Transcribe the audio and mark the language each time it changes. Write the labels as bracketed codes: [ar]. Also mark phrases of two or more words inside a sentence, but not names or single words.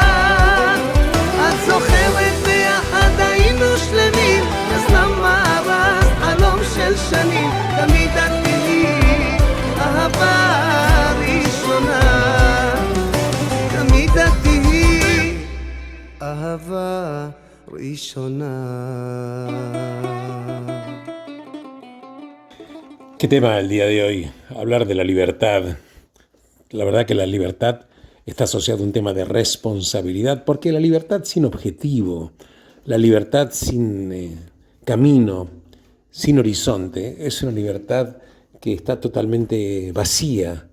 [he] את זוכרת ביחד היינו שלמים, אז למה הרס חלום של שנים? תמיד את תהיי אהבה ראשונה, תמיד את תהיי אהבה ראשונה. [es] ¿Qué tema el día de hoy? Hablar de la libertad. La verdad que la libertad está asociada a un tema de responsabilidad, porque la libertad sin objetivo, la libertad sin camino, sin horizonte, es una libertad que está totalmente vacía.